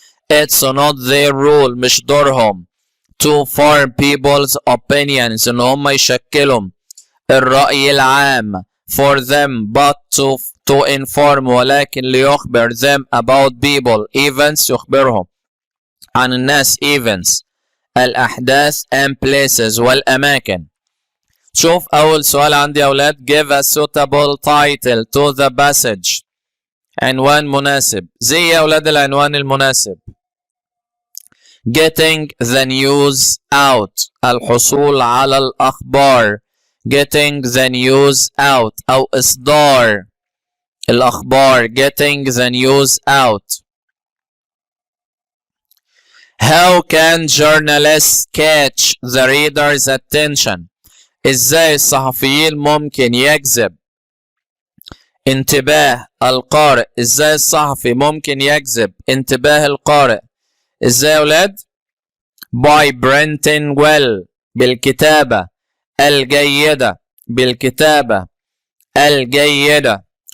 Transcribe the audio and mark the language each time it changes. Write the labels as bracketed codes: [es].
[en] It's not their role [ar] مش دورهم [en] to form people's opinions [ar] إن هم يشكلوا الرأي العام [en] for them but to inform [ar] ولكن ليخبر [en] them about people events [ar] يخبرهم عن الناس [en] events الأحداث and places والأماكن. [ar] شوف أول سؤال عندي يا أولاد [en] give a suitable title to the passage [ar] عنوان مناسب. زي يا أولاد العنوان المناسب [en] getting the news out [ar] الحصول على الأخبار [en] getting the news out [ar] أو إصدار الأخبار [en] getting the news out. How can journalists catch the reader's attention [ar] إزاي الصحفيين ممكن يجذب انتباه القارئ إزاي الصحفي ممكن يجذب انتباه القارئ إزاي يا أولاد [en] by printing well [ar] بالكتابة الجيدة بالكتابة الجيدة.